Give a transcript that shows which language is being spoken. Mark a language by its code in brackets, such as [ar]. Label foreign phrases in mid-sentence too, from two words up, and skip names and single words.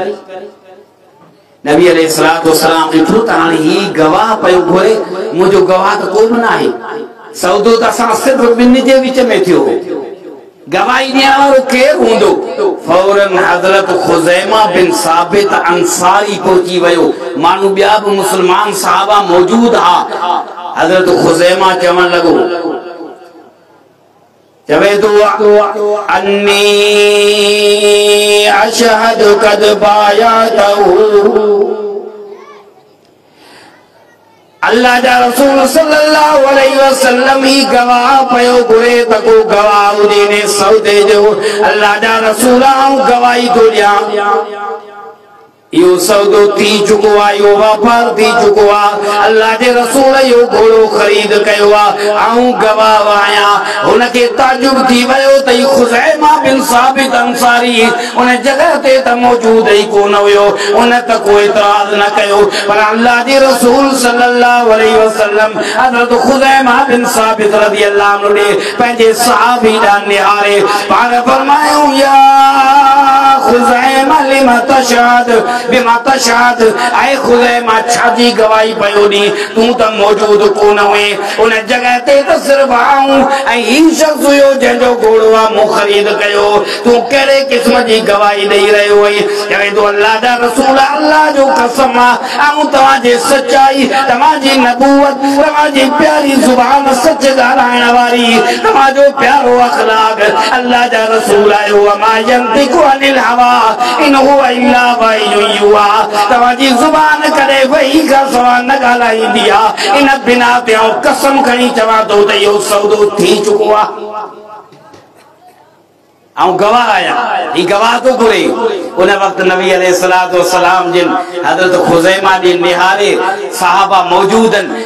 [sd] नबी [ar] عليه الصلاة والسلام [sd] ॾिठो त हाणे ही गवाह पियो घुरे, मुंहिंजो गवाह त को बि न आहे, सौदो त असां सिर्फ़ ॿिनि जे विच में थियो, गवाही ॾियण वारो केरु हूंदो? फौरन हज़रत खुज़ैमा बिन साबित अंसारी पहुची वियो। माण्हू ॿिया बि मुस्लमान साहबा मौजूद हा। हज़रत खुज़ैमा चवण लॻो, चवे तो [ar] أني أشهد قد بايعته, [sd] अल्लाह जा रसूल [ar] صلى الله عليه وسلم [sd] ही गवाह पयो घुरे त को गवाह हुजे ने सौदे जो। अल्लाह जा रसूल आऊं गवाही थो ॾियां। यो सौदो थी चुको आहे, यो वापार थी चुको आहे। अल्लाह जे रसूल यो घोड़ो ख़रीद कयो आहे। आऊं गवाह आहियां। हुनखे ताजुब थी वियो त खुज़ैमा बिन साबित अंसारी उन जगह ते त मौजूद ई कोन हुयो। उन त कोई इतराज़ न कयो, पर अल्लाह जे रसूल [ar] صلى الله عليه وسلم [sd] हज़रत खुज़ैमा बिन साबित [ar] رضي الله عنه [sd] ने पंहिंजे सहाबी ॾांहुं निहारे पाण फरमायो, [ar] يا خزيمة لما تشهد بما تشهد, [sd] ऐ खुज़ैमा छाजी गवाही पयो ॾी, तूं त मौजूद कोन हुए। उन जगह ते त सिर्फ़ आऊं ऐं ही शख़्स हुयो जंहिंजो घोड़ो आहे मूं ख़रीद कयो। तूं कहिड़े क़िस्म जी गवाही ॾेई रहियो हुई? चवे थो, अल्लाह जा रसूल, अल्लाह जो कसम आहे, आऊं तव्हांजी सचाई, तव्हांजी नबूवत, तव्हांजी प्यारी ज़ुबान सच ॻाल्हाइण वारी, तव्हांजो प्यारो अख़लाक़, अल्लाह जा रसूल आयो। [ar] ما ينطق عن الهوى إن هو إلا وحي يوحى, [sd] तव्हांजी ज़ुबान कॾहिं वही खां सवाइ न ॻाल्हाईंदी आहे। इन बिना ते कसम खणी चवां थो त इहो सौदो थी चुको आहे। ऐं गवाह आहियां, ही गवाह थो घुरे। उन वक़्तु नबी [ar] عليه الصلاة والسلام [sd] जिन हज़रत खुज़ैमा ॾे निहारे सहाबा मौजूद आहिनि।